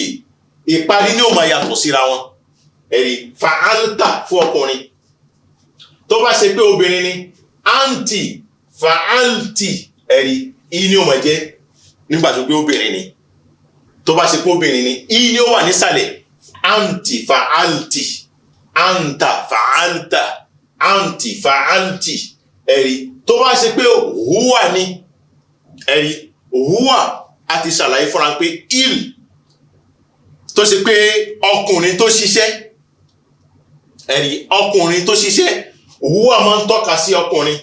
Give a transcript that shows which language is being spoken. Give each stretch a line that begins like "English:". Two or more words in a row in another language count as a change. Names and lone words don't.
Yoruba: Ìparí ni ó máa yàtọ̀ síra wọn. Ẹ̀rí fa'alta fún ọkùnrin. Tó bá ṣe pé obìnrin ni,
Arabic: أنتِ فعلتِ.
Yoruba: Ẹ̀rí ni ó máa jẹ́ nígbà tó pé obìnrin ni. Tó bá ṣe pé obìnrin ni, ni ó wà nísàlẹ̀.
Arabic: أنتِ فعلتِ، أنتَ فعلتَ، أنتِ فعلتِ.
Yoruba: Ẹ̀rí tó bá ṣe pé huwa ni, ẹ̀rí huwa a ti ṣàlàyé fúnra pé il tó ṣe pé ọkùnrin tó ṣiṣẹ́. Ẹ̀rí ọkùnrin tó ṣiṣẹ́, huwa máa ń tọ́ka sí ọkùnrin.